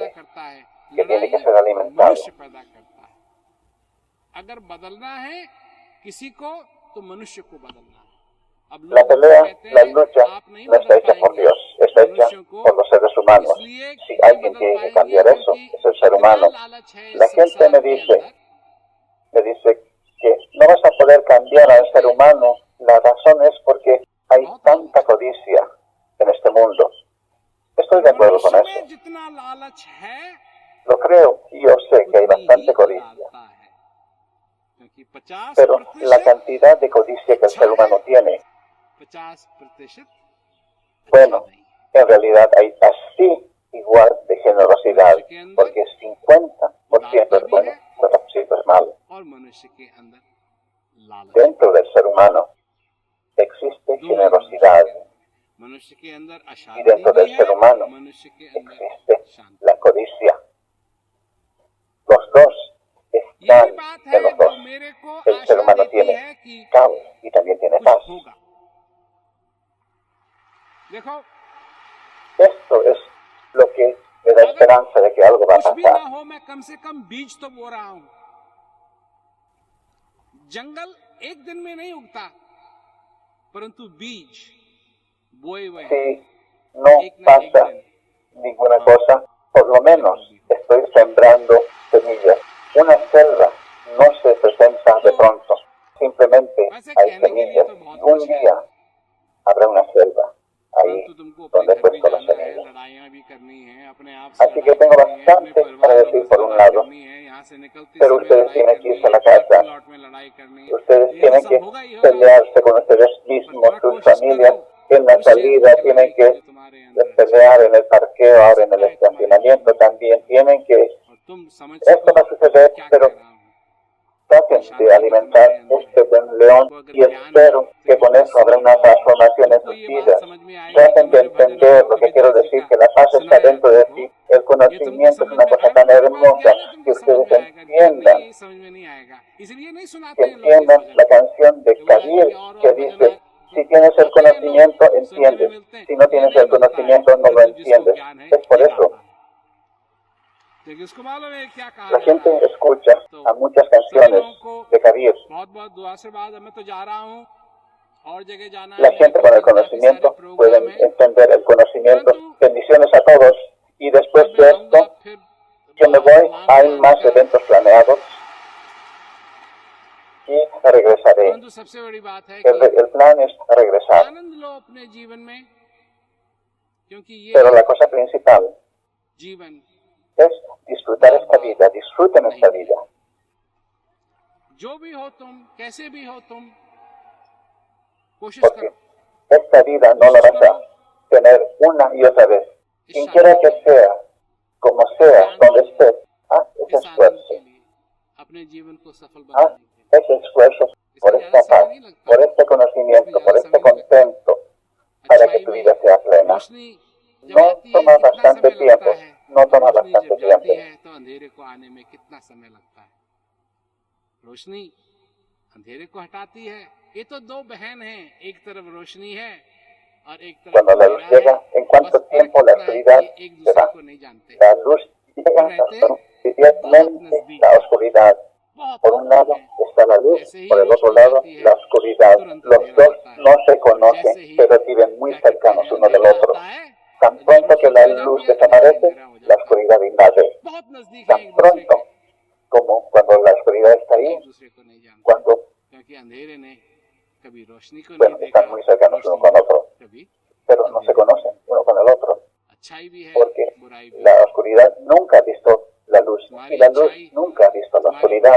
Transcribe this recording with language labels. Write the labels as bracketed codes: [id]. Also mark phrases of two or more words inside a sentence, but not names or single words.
[es] fuerte, [hi] करता है, [es] que tiene [hi] लड़ाई [es] que ser alimentado. [hi] मनुष्य पैदा करता है। अगर बदलना है किसी को तो मनुष्य को बदलना है। अब [es] La [hi] लोग [es] pelea, [hi] कहते [es] la [hi] हैं [es] lucha [hi] आप नहीं [es] no está [hi] बदल [es] hecha por [hi] पाएंगे [es] Dios, está hecha [hi] मनुष्यों को, [es] por los seres humanos. [hi] इसलिए [es] Si [hi] नहीं [es] alguien [hi] बदल [es] tiene que [hi] पाएंगे [es] cambiar eso, [hi] क्योंकि [es] es el ser [hi] इतना [es] humano. [hi] लालच है [es] La [hi] इस [es] gente [hi] संसार [es] me [hi] के [es] dice [hi] अंदर, [es] que no vas a poder cambiar al ser humano. La razón es porque hay tanta codicia en este mundo. Estoy de acuerdo con [hi] मनुष्य [es] eso. [hi] में जितना लालच है [es] Lo creo y yo sé que hay [hi] उतनी [es] bastante [hi] ही [es] codicia. [hi] डालता है, क्योंकि 50% [es] Pero la cantidad de codicia que el ser humano tiene, 50% bueno, en realidad hay así igual de generosidad, porque 50% es bueno, 50% es malo. [hi] और मनुष्य के अंदर लालच, [es] Dentro del ser humano existe generosidad [hi] मनुष्य के अंदर [es] y [hi] अशांति [es] dentro [hi] भी [es] del ser [hi] है, [es] humano [hi] मनुष्य के अंदर [es] existe [hi] शांति। [es] la codicia. Los dos [hi] यही [es] están [hi] बात [es] en [hi] है [es] los [hi] जो [es] dos. [hi] मेरे को [es] El ser [hi] आशा [es] humano [hi] देती [es] tiene [hi] है कि [es] caos y también tiene [hi] कुछ [es] paz. [hi] होगा। देखो [es] Esto es lo que me da esperanza de que algo va a [hi] कुछ भी ना [es] pasar. [hi] हो, मैं कम से कम बीज तो बो रहा हूं। जंगल एक दिन में नहीं उगता, परंतु बीज बोए हुए हैं, [es] Si no [hi] एक ना एक [es] pasa [hi] दिन। [es] ninguna cosa, por lo menos estoy sembrando semillas. Una selva no se presenta de pronto, simplemente hay semillas. Y un día habrá una selva ahí [hi] परंतु तुमको अपने [es] donde he [hi] घर भी [es] puesto las [hi] जाना है, [es] semillas. [hi] लड़ाइयां भी करनी है, अपने आप से [es] Así que [hi] लड़ाई [es] tengo [hi] करनी है, अपने [es] bastante [hi] परिवार [es] para [hi] वालों [es] decir [hi] से [es] por un [hi] लड़ाई [es] lado, [hi] करनी है, यहाँ से निकलते [es] pero [hi] समय [es] ustedes [hi] लड़ाई [es] tienen que [hi] करनी [es] irse a [hi] है, [es] la casa. [hi] प्लॉट में लड़ाई करनी है, [es] Ustedes [hi] ये [es] tienen [hi] सब [es] que [hi] होगा ही होगा। [es] pelearse con ustedes mismos, sus familias, en la salida tienen que pelear en el parqueo, ahora en el estacionamiento también tienen que... [hi] और तुम समझ [es] Esto va a suceder, [hi] क्या [es] pero [hi] कह रहा हूँ। [es] traten de alimentar este buen león y espero que con eso habrá una transformación en sus vidas. Traten de entender lo que quiero decir, que la paz está dentro de ti. El conocimiento es una cosa tan hermosa que ustedes entiendan, [hi] समझ में नहीं आएगा, इसलिए नहीं [es] que [hi] सुनाते हैं लोग ये [es] entiendan [hi] भजन। [es] la canción de Kabir que dice, si tienes el conocimiento, entiendes. Si no tienes el conocimiento, no lo entiendes. Es por eso. [hi] क्योंकि उसको मालूम है क्या कहा [es] La [hi] जा [es] gente [hi] रहा है। [es] escucha a muchas canciones de Kabir. [hi] बहुत बहुत दुआ से बाद मैं तो जा रहा हूँ और जगह जाना है, [es] La gente con el conocimiento puede entender el conocimiento. Bendiciones a todos. Y después de esto, yo me voy. Hay más eventos planeados. Y regresaré. [hi] परंतु सबसे बड़ी बात है कि [es] El plan es regresar. [hi] आनंद लो अपने जीवन में, क्योंकि ये [es] Pero la cosa principal [hi] जीवन [es] es disfrutar esta vida. Disfruten esta vida. [hi] जो भी हो तुम, कैसे भी हो तुम, कोशिश [es] Porque [hi] करो [es] esta vida no la vas a tener una y otra vez. Quien quiera que sea, como sea, donde estés, haz ese [hi] इस आनंद [es] esfuerzo. [hi] के लिए अपने जीवन को सफल [es] Haz [hi] बनाने के लिए। [es] ese esfuerzo por esta paz, por este conocimiento, por este contento, para que tu vida sea plena. [hi] रोशनी जब [es] No [hi] आती है [es] toma [hi] कितना [es] bastante [hi] समय लगता [es] tiempo, [hi] है, [es] no toma [hi] रोशनी [es] bastante [hi] जब जाती [es] tiempo. [hi] है तो अंधेरे को आने में कितना समय लगता है। रोशनी अंधेरे को हटाती है। ये तो दो बहन हैं, एक तरफ रोशनी है और एक तरफ [es] Cuando la luz [hi] अंधेरा [es] llega, [hi] है। [es] en cuanto [hi] बस फर्क [es] tiempo la [hi] इतना है [es] oscuridad [hi] कि एक [es] se [hi] दूसरे [es] va. [hi] को नहीं जानते। [es] La luz llega inmediatamente, la oscuridad Por un lado está la luz, por el otro lado la oscuridad. Los dos no se conocen, pero viven muy cercanos uno del otro. Tan pronto que la luz desaparece, la oscuridad invade. Tan pronto como cuando la oscuridad está ahí, cuando están muy cercanos uno con otro, pero no se conocen uno con el otro, porque la oscuridad nunca ha visto la luz y la luz nunca ha visto la oscuridad.